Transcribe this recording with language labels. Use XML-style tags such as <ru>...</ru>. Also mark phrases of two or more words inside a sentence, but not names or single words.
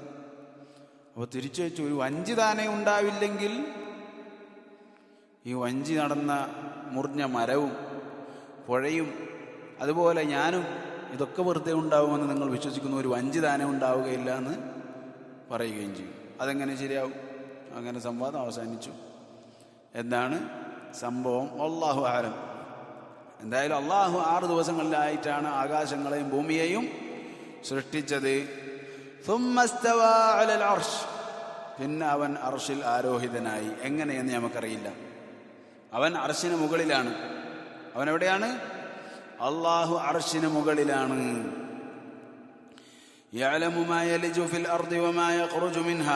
<ml>അപ്പോൾ തിരിച്ചു വെച്ചു, ഒരു വഞ്ചി താനേ ഉണ്ടാവില്ലെങ്കിൽ ഈ വഞ്ചി നടന്ന മുറിഞ്ഞ മരവും പുഴയും അതുപോലെ ഞാനും ഇതൊക്കെ വെറുതെ ഉണ്ടാവുമെന്ന് നിങ്ങൾ വിശ്വസിക്കുന്ന ഒരു 5 താനെ ഉണ്ടാവുകയില്ല എന്ന് പറയുകയും ചെയ്യും. അതെങ്ങനെ ശരിയാവും? അങ്ങനെ സംവാദം അവസാനിച്ചു. എന്താണ് സംഭവം?</ml> <ar>الله أعلم.</ar> <ml>എന്തായാലും അള്ളാഹു 6 ദിവസങ്ങളിലായിട്ടാണ് ആകാശങ്ങളെയും ഭൂമിയെയും സൃഷ്ടിച്ചത്.</ml> <ar>ثم استوى على العرش.</ar> <ml>പിന്നെ അവൻ അർശിൽ ആരോഹിതനായി. എങ്ങനെയെന്ന് നമുക്കറിയില്ല. അവൻ അർശിന് മുകളിലാണ്. അവൻ എവിടെയാണ്? അള്ളാഹു അർശിന് മുകളിലാണ്.</ml> <ar>يعلم ما يلج في الأرض وما يخرج منها.</ar>